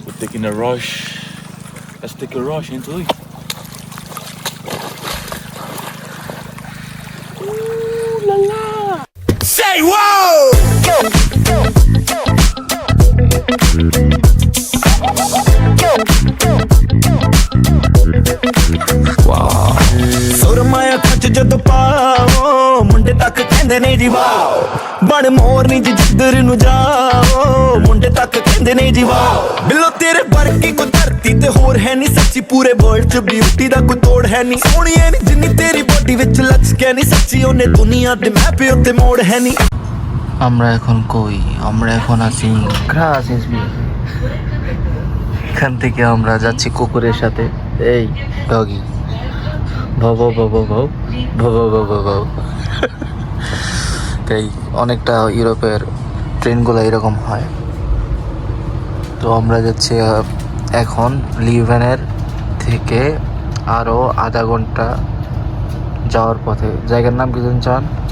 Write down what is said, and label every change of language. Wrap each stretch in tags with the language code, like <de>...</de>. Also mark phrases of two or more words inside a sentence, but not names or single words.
<en>taking a rush. Let's take a rush into it. Ooh la la! Say whoa!</en> <pa>ਸੁਰਮਾਇਆ ਖੱਚ ਜਦੋਂ ਪਾਓ ਮੁੰਡੇ ਤੱਕ ਕਹਿੰਦੇ ਨੇ ਜੀ ਵਾਓ ਬਣ ਮੋਰਨੀ ਜੀ ਜਿੱਧਰ ਨੂੰ ਜਾਓ ਮੁੰਡੇ ਤੱਕ ਕਹਿੰਦੇ ਨੇ ਜੀ ਵਾਓ ਬਿੱਲੋ ਤੇਰੇ ਵਰਗੀ ਕੋਈ ਧਰਤੀ ਤੇ ਹੋਰ ਹੈ ਨਹੀਂ ਸੱਚੀ ਪੂਰੇ ਵਰਲਡ 'ਚ ਬਿਊਟੀ ਦਾ ਕੋਈ ਤੋੜ ਹੈ ਨਹੀਂ ਸੋਹਣੀਏ ਨੀ ਜਿੰਨੀ ਤੇਰੀ ਬੋਡੀ ਵਿੱਚ ਲਚਕੇ ਨਹੀਂ ਸੱਚੀ ਉਹਨੇ ਦੁਨੀਆ ਦੇ ਮੈਪੇ ਉੱਤੇ ਮੋੜ ਹੈ ਨਹੀਂ</pa> <bn>আমরা এখন কই আমরা এখন আছি গ্রাস এসবি এখান থেকে আমরা যাচ্ছি কুকুরের সাথে এই ডগি ভাও ভাও ভাও ভাও ভাও ভাও ভাও ভাও ভাও ভাও তাই অনেকটা ইউরোপের ট্রেনগুলো এরকম হয় তো আমরা যাচ্ছি এখন লিভেনের থেকে আরও আধা ঘন্টা যাওয়ার পথে জায়গার নাম কি জানেন চান</bn>